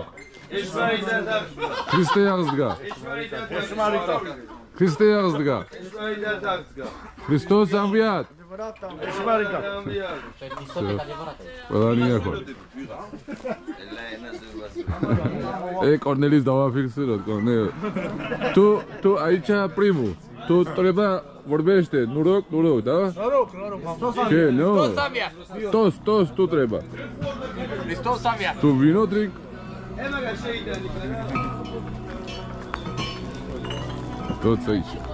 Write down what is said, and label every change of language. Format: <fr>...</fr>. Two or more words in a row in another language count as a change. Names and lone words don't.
<ka>ქრისტე აღსდგა. ქრისტე აღსდგა. ქრისტოს ამბიათ. ყველანი ახლა. Cornelis დავაფიქსიროთ, Cornel.</ka> <ro>Tu aici primul. Tu trebuie vorbește, noroc, da? Noroc. Ce, nu? Toți, tu trebuie. Hristos a înviat. Tu vino, drink? Toți aici.</ro>